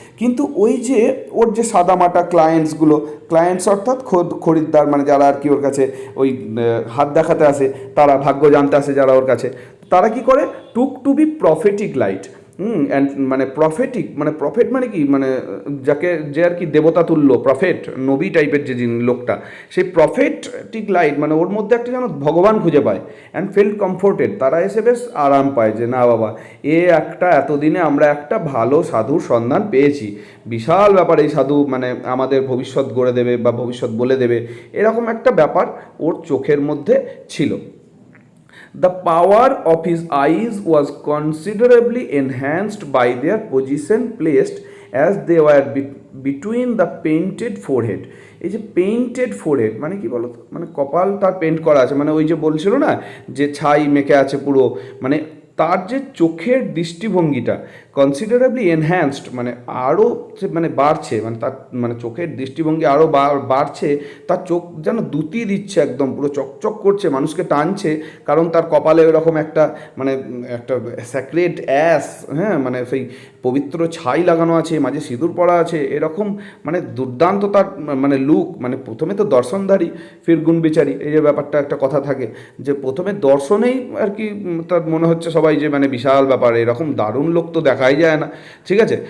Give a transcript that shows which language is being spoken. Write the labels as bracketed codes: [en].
[bn] কিন্তু ওই যে ওর যে সাদামাটা ক্লায়েন্টস অর্থাৎ খরিদ্দার, মানে যারা আর কি ওর কাছে ওই হাত দেখাতে আসে, তারা ভাগ্য জানতে আসে যারা ওর কাছে, তারা কি করে, [en] took to be prophetic light, [bn] and মানে প্রফেটিক মানে প্রফেট মানে কি, মানে যাকে যে আর কি দেবতা তুল্য, প্রফেট নবী টাইপের যে লোকটা, সেই প্রফেটিক লাইট মানে ওর মধ্যে একটা যেন ভগবান খুঁজে পায়, [en] and felt comforted, [bn] তারা এসে বেশ আরাম পায় যে না বাবা এতদিনে আমরা একটা ভালো সাধুর সন্ধান পেয়েছি, বিশাল ব্যাপার, এই সাধু মানে আমাদের ভবিষ্যৎ গড়ে দেবে বা ভবিষ্যৎ বলে দেবে, এরকম একটা ব্যাপার ওর চোখের মধ্যে ছিল। [en] The power of his eyes was considerably enhanced by their position placed as they were between the painted forehead. [bn] এই যে পেইন্টেড ফোরহেড মানে কি বলতো, মানে কপাল তার পেন্ট করা আছে, মানে ওই যে বলছিল না যে ছাই মেখে আছে পুরো, মানে তার যে চোখের দৃষ্টিভঙ্গিটা [en] considerably enhanced, [bn] মানে আরও মানে বাড়ছে, মানে তার মানে চোখের দৃষ্টিভঙ্গি আরও বাড়ছে, তার চোখ যেন দ্যুতি দিচ্ছে, একদম পুরো চকচক করছে, মানুষকে টানছে, কারণ তার কপালে এরকম একটা মানে একটা স্যাক্রেড অ্যাস, হ্যাঁ মানে সেই পবিত্র ছাই লাগানো আছে, মাঝে সিঁদুর পরা আছে, এরকম মানে দুর্দান্ত তার মানে লুক, মানে প্রথমে তো দর্শনধারী ফির গুণ বিচারী, এই যে ব্যাপারটা একটা কথা থাকে যে প্রথমে দর্শনেই আর কি তার মনে হচ্ছে সবাই যে মানে বিশাল ব্যাপার, এরকম দারুণ লোক তো দেখাই যায় না, ঠিক আছে।